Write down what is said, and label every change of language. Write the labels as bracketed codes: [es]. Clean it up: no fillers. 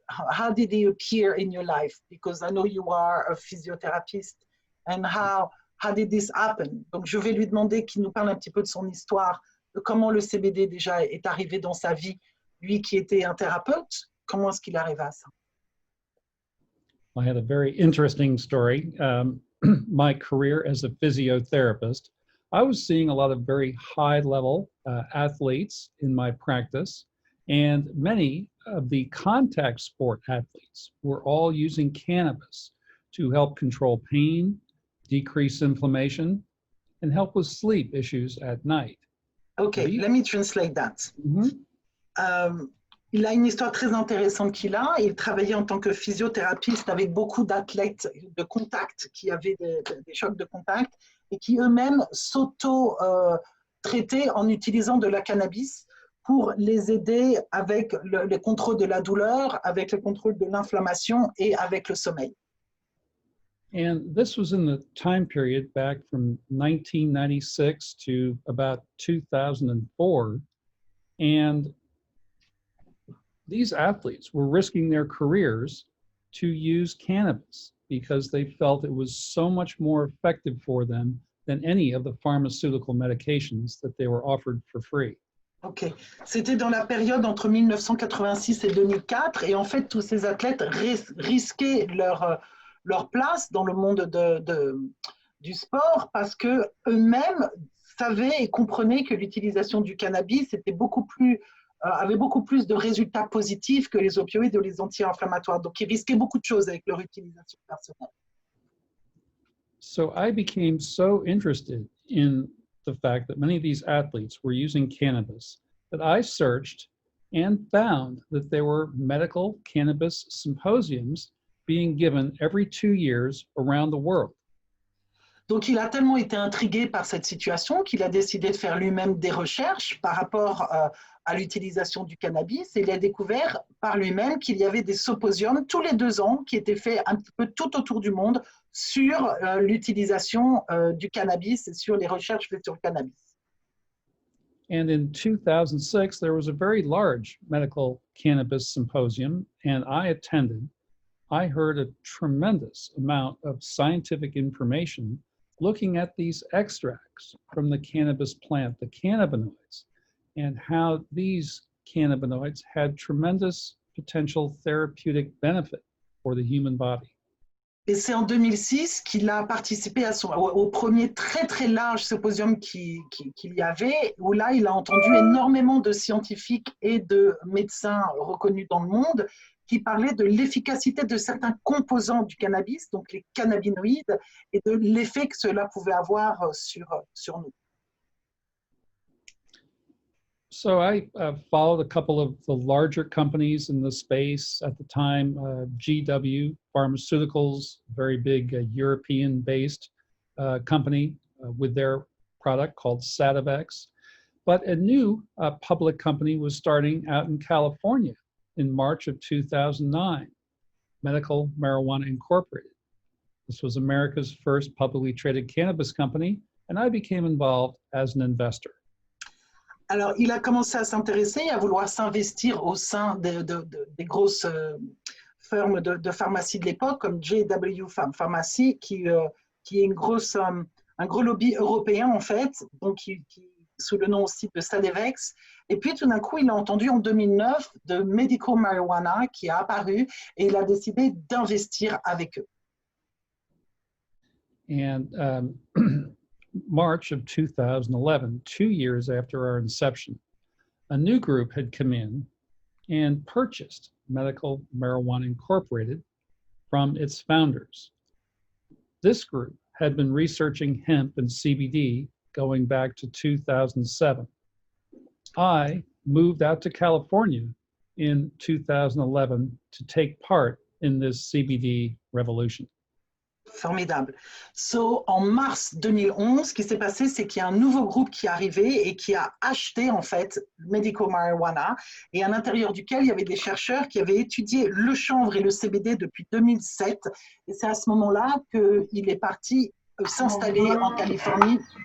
[en] How did it appear in your life? Because I know you are a physiotherapist, and how did this happen? [fr] Donc je vais lui demander qu'il nous parle un petit peu de son histoire, de comment le CBD déjà est arrivé dans sa vie. Lui qui était un thérapeute, comment est-ce qu'il arriva à ça? [en] I had a very interesting story. My career as a physiotherapist, I was seeing a lot of very high-level athletes in my practice, and many of the contact sport athletes were all using cannabis to help control pain, decrease inflammation, and help with sleep issues at night. Okay, let me translate that. Mm-hmm. [fr] Il a une histoire très intéressante qu'il a. Il travaillait en tant que physiothérapeute avec beaucoup d'athlètes de contact qui avaient des chocs de contact et qui eux-mêmes s'auto-traitaient en utilisant de la cannabis pour les aider avec le contrôle de la douleur, avec le contrôle de l'inflammation et avec le sommeil. [en] And this was in the time period back from 1996 to about 2004. And these athletes were risking their careers to use cannabis because they felt it was so much more effective for them than any of the pharmaceutical medications that they were offered for free. [fr] Ok, c'était dans la période entre 1986 et 2004, et en fait tous ces athlètes risquaient leur place dans le monde du sport parce que eux-mêmes savaient et comprenaient que l'utilisation du cannabis avait beaucoup plus de résultats positifs que les opioïdes ou les anti-inflammatoires. Donc, ils risquaient beaucoup de choses avec leur utilisation personnelle. [en] So I became so interested in the fact that many of these athletes were using cannabis that I searched and found that there were medical cannabis symposiums being given every 2 years around the world. [fr] Donc, il a tellement été intrigué par cette situation qu'il a décidé de faire lui-même des recherches par rapport à l'utilisation du cannabis, et il a découvert par lui-même qu'il y avait des symposiums tous les 2 ans qui étaient faits un petit peu tout autour du monde sur l'utilisation du cannabis et sur les recherches faites sur le cannabis. [en] And in 2006, there was a very large medical cannabis symposium, and I attended. I heard a tremendous amount of scientific information looking at these extracts from the cannabis plant, the cannabinoids, and how these cannabinoids had tremendous potential therapeutic benefit for the human body. [fr] Et c'est en 2006 qu'il a participé au premier très très large symposium qu'il y avait, où là il a entendu énormément de scientifiques et de médecins reconnus dans le monde qui parlaient de l'efficacité de certains composants du cannabis, donc les cannabinoïdes, et de l'effet que cela pouvait avoir sur nous. [en] So I followed a couple of the larger companies in the space at the time, GW Pharmaceuticals, very big European-based company with their product called Sativex. But a new public company was starting out in California in March of 2009, Medical Marijuana Incorporated. This was America's first publicly traded cannabis company, and I became involved as an investor. [fr] Alors, il a commencé à s'intéresser, à vouloir s'investir au sein des grosses firmes de pharmacie de l'époque, comme JW Pharmacy, qui est un gros lobby européen, en fait, donc qui sous le nom aussi de Salevex. Et puis tout d'un coup, il a entendu en 2009 de medical marijuana qui a apparu et il a décidé d'investir avec eux. [en] And March of 2011, 2 years after our inception, a new group had come in and purchased Medical Marijuana Incorporated from its founders. This group had been researching hemp and CBD going back to 2007. I moved out to California in 2011 to take part in this CBD revolution. [fr] Formidable. So, en mars 2011, ce qui s'est passé, c'est qu'il y a un nouveau groupe qui est arrivé et qui a acheté en fait medical marijuana et à l'intérieur duquel il y avait des chercheurs qui avaient étudié le chanvre et le CBD depuis 2007. Et c'est à ce moment-là qu'il est parti s'installer en Californie.